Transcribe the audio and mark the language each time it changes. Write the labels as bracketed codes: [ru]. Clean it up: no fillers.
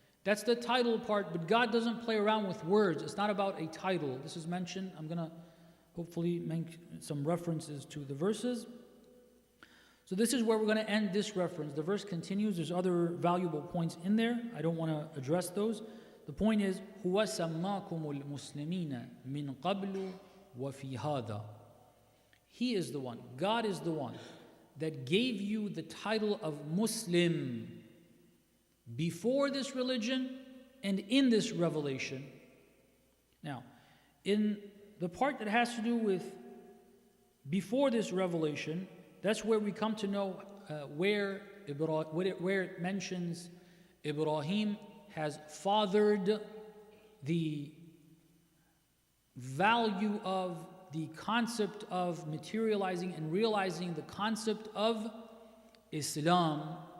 [en] That's the title part, but God doesn't play around with words. It's not about a title. This is mentioned. I'm going to hopefully make some references to the verses. So this is where we're going to end this reference. The verse continues. There's other valuable points in there. I don't want to address those. The point is, [ar] هُوَ سَمَّاكُمُ الْمُسْلِمِينَ مِنْ قَبْلُ وَفِي هَذَا. [en] He is the one, God is the one that gave you the title of Muslim before this religion and in this revelation. Now, in the part that has to do with before this revelation, that's where we come to know where it mentions Ibrahim has fathered the value of the concept of materializing and realizing the concept of Islam.